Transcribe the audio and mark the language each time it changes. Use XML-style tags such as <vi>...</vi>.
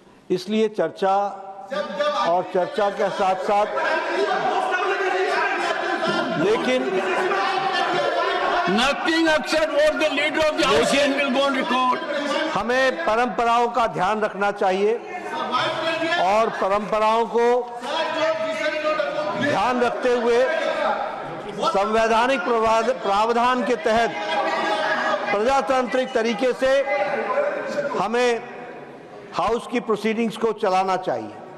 <hi>इसलिए चर्चा और चर्चा के साथ साथ लेकिन</hi> <en>Nothing except what the leader of the House said will go on record.</en> <hi>हमें परंपराओं का ध्यान रखना चाहिए और परंपराओं को ध्यान रखते हुए संवैधानिक प्रावधान के तहत प्रजातांत्रिक तरीके से हमें हाउस की प्रोसीडिंग्स को चलाना चाहिए।</hi>